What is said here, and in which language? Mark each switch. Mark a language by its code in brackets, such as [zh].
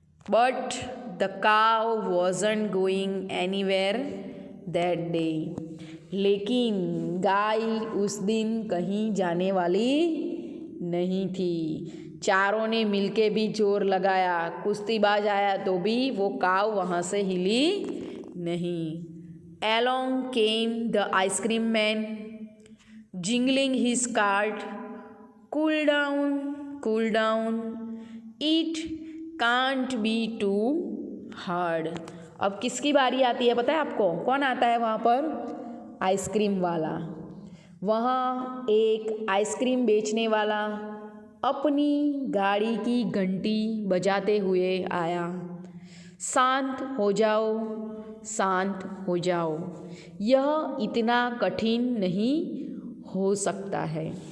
[en] But the cow wasn't going anywhere that day. [hi] लेकिन गाय उस दिन कहीं जाने वाली नहीं थी। चारों ने मिलके भी जोर लगाया, कुश्तीबाज आया तो भी वो काऊ वहाँ से हिली नहीं। [en] Along came the ice cream man, jingling his cart. Cool down, it can't be too hard. [hi] अब किसकी बारी आती है पता है आपको? कौन आता है वहाँ पर? आइसक्रीम वाला। वहाँ एक आइसक्रीम बेचने वाला अपनी गाड़ी की घंटी बजाते हुए आया। शांत हो जाओ, शांत हो जाओ, यह इतना कठिन नहीं हो सकता है।